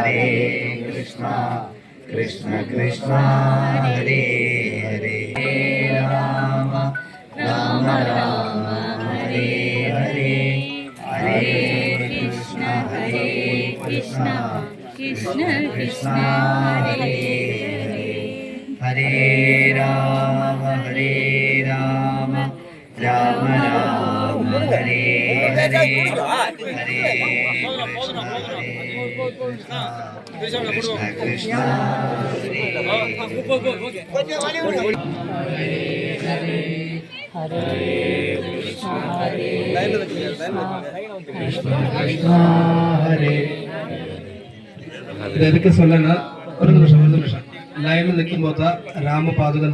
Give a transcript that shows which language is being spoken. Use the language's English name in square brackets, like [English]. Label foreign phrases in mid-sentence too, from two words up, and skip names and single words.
[Sanskrit] Krishna Krishna Hare Hare Rama Rama Hare Hare Hare Krishna Krishna Krishna Hare Hare Hare Rama Rama Rama Hare Hare Hare Krishna Krishna Hare [Tamil] இது எதுக்கு சொல்லனா ஒரு நிமிஷம் லைன்ல நிற்கும் போது தான் ராம பாதுகம்